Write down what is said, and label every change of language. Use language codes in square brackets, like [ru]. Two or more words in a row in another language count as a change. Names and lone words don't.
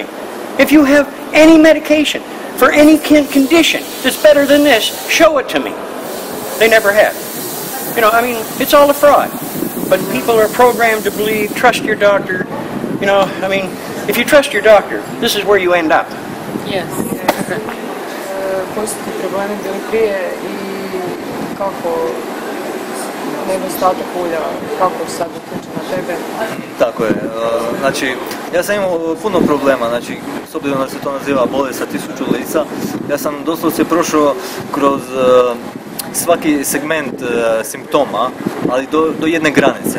[en] If you have any medication for any condition that's better than this, show it to me. They never have. You know, I mean, it's all a fraud. But people are programmed to believe, trust your doctor. You know, I mean, if you trust your doctor, this is where you end up. Yes. [hr] Koji su ti problemi bili prije i kako nedostatak ulja, kako sad utječe na tebe? Tako je. Znači, ja sam imao puno problema, znači, s obzirom da se to naziva bolest sa 1000 lica, ja sam doslovce prošao kroz svaki segment simptoma, ali do jedne granice.